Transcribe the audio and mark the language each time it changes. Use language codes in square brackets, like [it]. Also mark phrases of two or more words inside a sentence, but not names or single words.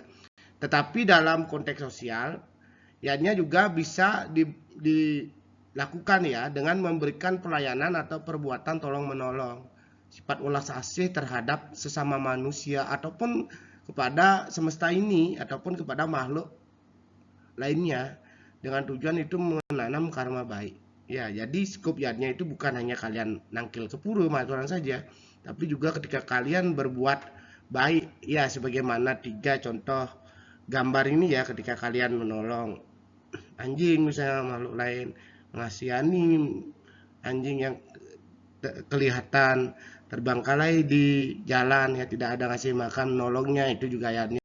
[id] Tetapi dalam konteks sosial, yatnya juga bisa dilakukan ya dengan memberikan pelayanan atau perbuatan tolong menolong, sifat ulas asih terhadap sesama manusia ataupun kepada semesta ini ataupun kepada makhluk lainnya dengan tujuan itu menanam karma baik. Ya, jadi skop yatnya itu bukan hanya kalian nangkil ke pura maturan saja, tapi juga ketika kalian berbuat baik ya, sebagaimana 3 contoh gambar ini ya, ketika kalian menolong anjing misalnya makhluk lain, mengasihani anjing yang kelihatan terbangkalai di jalan ya, tidak ada ngasih makan menolongnya, itu juga yatnya.